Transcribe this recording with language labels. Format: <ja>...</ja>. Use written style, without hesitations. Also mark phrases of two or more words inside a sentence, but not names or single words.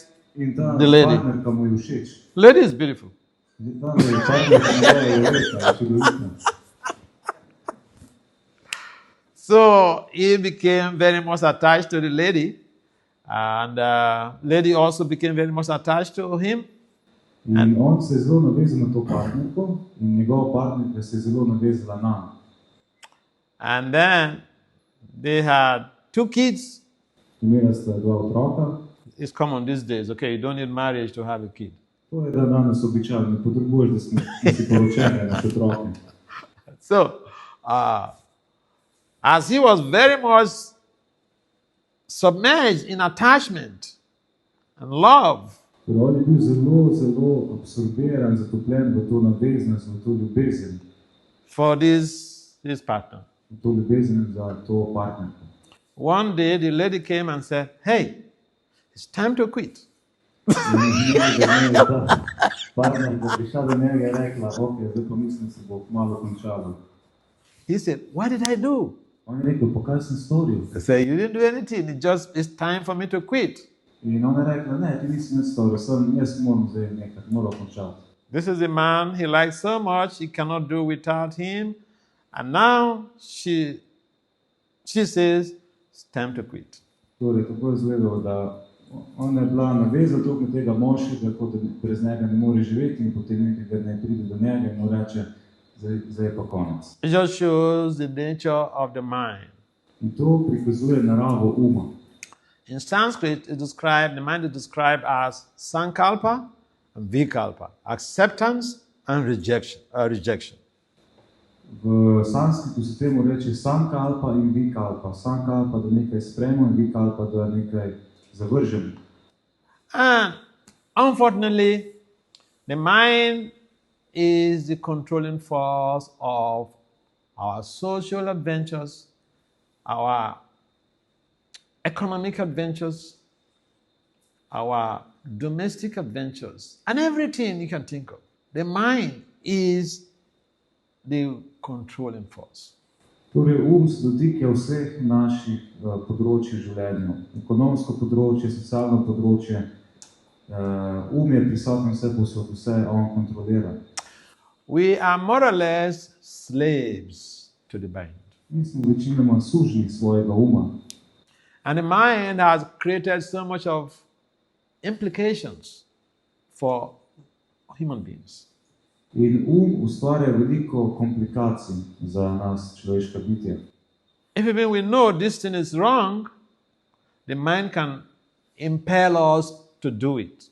<sl>In ta</sl> <en>the lady.</en> <sl>partnerka mu je všeč.</sl> <en>Lady is beautiful.</en> <sl>Ta partnerka je velika, čudovitna.</sl> <en>So he became very much attached to the lady, and lady also became very much attached to him.</en> <sl>In on se je zelo navezal na to partnerko in njegova partnerka se je zelo navezala na.</sl> <en>And then they had 2 kids.</en> <sl>Imela sta 2 otroka.</sl> <en>It's common these days. Okay, you don't need marriage to have a kid.</en> <sl>To je danes običajno, ne potrebuješ, da si poročen, imaš otroke.</sl> <en>So, as he was very much submerged in attachment and love,</en> <sl>Torej, on je bil zelo, zelo absorbiran, zatopljen v to naveznost, v to ljubezen.</sl> <en>for this partner.</en> <sl>V to ljubezen za to partnerko.</sl> <en>One day the lady came and said, hey, it's time to quit.</en> <sl>Partnerka prišla do njega in rekla, ok, zdaj pa mislim, se bo malo končalo.</sl> <en>He said, what did I do?</en> <sl>On je rekel, pa kaj sem storil?</sl> <en>I said, you didn't do anything. It's time for me to quit.</en> <sl>In ona je rekla, ne, ti nisi nič storil, jaz moram zdaj nekaj, moram končati.</sl> <en>This is a man he likes so much, he cannot do without him. And now she says, it's time to quit.</en> <sl>Torej, tako je izgledalo, da ona je bila navezana toliko na tega moškega, kot da brez njega ne more živeti in potem nekega dne pride do njega in mu reče, zdaj je pa konec.</sl> <en>It just shows the nature of the mind.</en> <sl>In to prikazuje naravo uma.</sl> <en>In Sanskrit, the mind is described as sankalpa and vikalpa, acceptance and rejection.</en> <sl>V sanskritu se temu reče sankalpa in vikalpa. Sankalpa, da nekaj sprejmemo, in vikalpa, da nekaj zavržemo.</sl> <en>And unfortunately, the mind is the controlling force of our social adventures, our economic adventures, our domestic adventures, and everything you can think of. The mind is the controlling force.</en> <sl>Torej, se dotika vseh naših področij življenja. Ekonomsko področje, socialno področje. Je prisoten vse posod, vse on kontrolira.</sl> <en>We are more or less slaves to the mind.</en> <sl>Mi smo večinoma sužnji svojega uma.</sl> <en>And the mind has created so much of implications for human beings.</en> <sl>In ustvarja veliko komplikacij za nas, človeška bitja.</sl> <en>Even we know this thing is wrong, the mind can impel us to do it.</en>